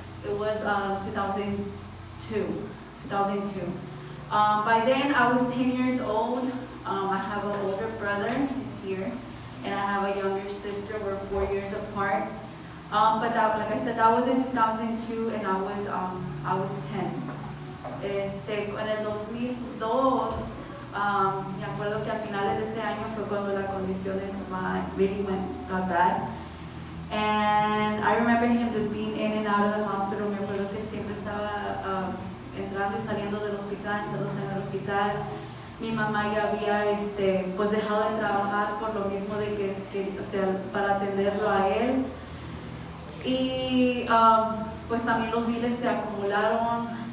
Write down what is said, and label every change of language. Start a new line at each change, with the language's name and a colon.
English: It was 2002. By then, I was 10 years old. I have an older brother, he's here, and I have a younger sister. We're 4 years apart. But that, like I said, that was in 2002, and I was 10.
Spanish: En el 2002, me acuerdo que a finales de ese año fue cuando la condición de mi mamá
English: really got bad. And I remember him just being in and out of the hospital.
Spanish: Me acuerdo que siempre estaba entrando y saliendo del hospital, Mi mamá ya había pues dejado de trabajar por lo mismo de que para atenderlo a él. Y pues también los biles se acumularon.